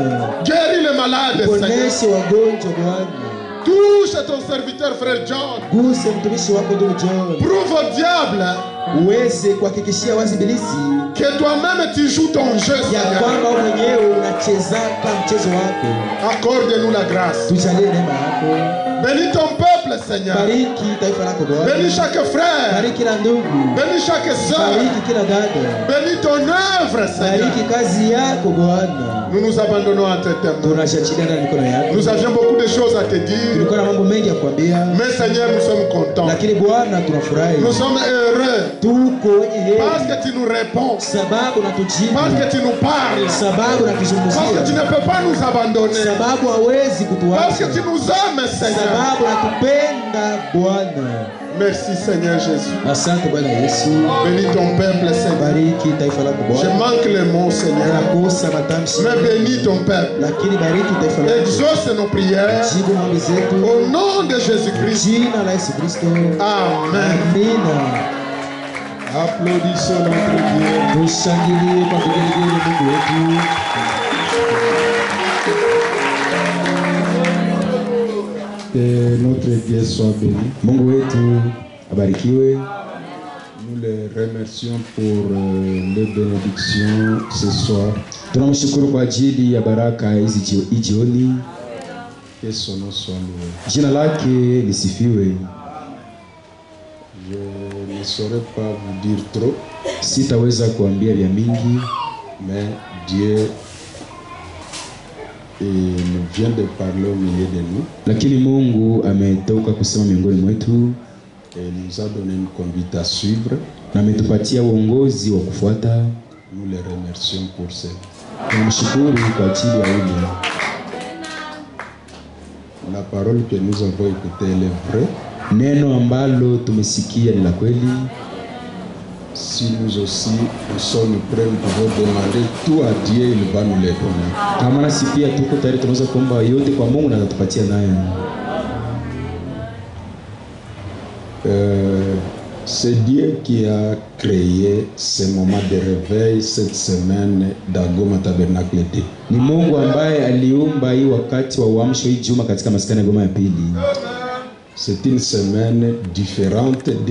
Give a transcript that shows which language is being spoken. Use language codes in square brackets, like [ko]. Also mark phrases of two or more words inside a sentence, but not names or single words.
[fr] Guéris les malades, Seigneur. [sw] Poneshe wagonjwa Bwana, [fr] Touche ton serviteur, frère John. [sw] guse mtumishi wako ndugu John, [fr] Prouve au diable [sw] uweze kuhakikishia wazi ibilisi [fr] que toi-même tu joues ton jeu, [sw] ya [fr] Seigneur. [sw] kwamba mwenyewe unacheza kama mchezo wako. [fr] Accorde-nous la grâce. [sw] Tujalie neema yako. [fr] Bénis ton peuple, Seigneur. [sw] Bariki taifa lako Bwana. [fr] Bénis chaque frère. [sw] Bariki kila ndugu. [fr] Bénis chaque sœur. [sw] Bariki kila dada. [fr] Bénis ton œuvre, Seigneur. [sw] Bariki kazi yako Bwana. [fr] Nous nous abandonnons à tes mains. [sw] Tunashachilia ndani mikono yako. [fr] Nous avions beaucoup de choses à te dire. [sw] Tulikuwa na mambo mengi ya kukwambia. [fr] Mais Seigneur, nous sommes contents. [sw] Lakini Bwana tunafurahi. [fr] Nous sommes heureux. [sw] Tuko wenye heri. [fr] Parce que tu nous réponds. [sw] Sababu unatujibu. [fr] Parce que tu nous parles. [sw] Sababu unatuzungumzia. [fr] Parce que tu ne peux pas nous abandonner. [sw] Sababu hawezi kutuacha. [fr] Parce que tu nous aimes, Seigneur. [sw] Sababu unatupenda Bwana. [fr] Merci, Seigneur Jésus. [sw] Asante Bwana Yesu. [fr] Bénis ton peuple, Seigneur. [sw] Bariki taifa lako [fr] Je [sw] Bwana. [fr] manque les mots, Seigneur. [sw] Nakosa matamshi. [fr] Mais bénis ton peuple. [sw] Lakini bariki taifa lako. [fr] Exauce nos prières. [sw] Jibu maombi zetu. [fr] Au nom de Jésus-Christ. [sw] Jina la Yesu Kristo. [fr] Amen. [sw] Amina. [fr] Applaudissons notre Dieu. [sw] Tushangilie kwa kugelegele Mungu wetu. [fr] Que notre Dieu soit béni. [sw] Mungu wetu abarikiwe. [fr] Nous les remercions pour les bénédictions ce soir. [sw] Tunamshukuru kwa ajili ya baraka hizi jioni. [fr] Que son nom soit loué. [sw] Jina lake lisifiwe. [fr] Je ne saurais pas vous dire trop, [sw] Sitaweza kuambia vya mingi, [fr] mais Dieu vient de parler au milieu de nous [sw] lakini Mungu ametoka kusema miongoni mwetu [fr] et nous a donné une conduite à suivre. [sw] na ametupatia uongozi wa kufuata. [fr] Nous les remercions pour ça. [sw] Tunamshukuru kwa ajili ya hili. [fr] La parole que nous avons écoutée elle est vraie. [sw] Neno ambalo tumesikia ni la kweli. [fr] Si nous aussi nous sommes prêts, nous pouvons demander tout à Dieu, il va nous les donner. [sw] Kama nasi pia tuko tayari, tunaweza kuomba yote kwa Mungu na atatupatia nayo. [fr] C'est Dieu qui a créé ce moment de réveil cette semaine dans Goma Tabernacle 2. [sw] Ni Mungu ambaye aliumba hii wakati wa uamsho hii juma katika maskani ya Goma ya pili. [fr] C'est une semaine différente de